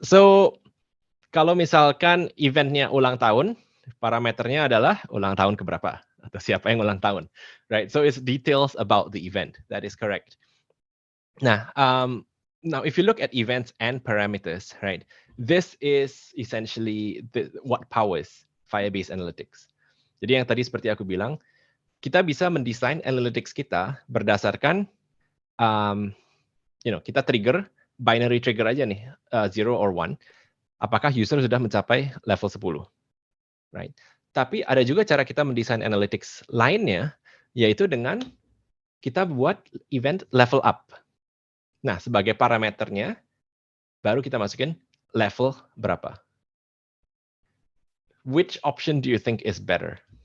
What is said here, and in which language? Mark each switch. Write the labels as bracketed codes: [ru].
[id] So, kalau misalkan eventnya ulang tahun, parameternya adalah ulang tahun keberapa atau siapa yang ulang tahun, right? [en] So it's details about the event. That is correct. Nah, now if you look at events and parameters, right? This is essentially what powers Firebase Analytics. [id] Jadi yang tadi seperti aku bilang, kita bisa mendesain analytics kita berdasarkan kita trigger binary trigger aja nih, 0 or 1. Apakah user sudah mencapai level 10? right? Tapi ada juga cara kita mendesain analytics lainnya, yaitu dengan kita buat event level up. Nah, sebagai parameternya, baru kita masukin level berapa. [en] Which option do you think is better?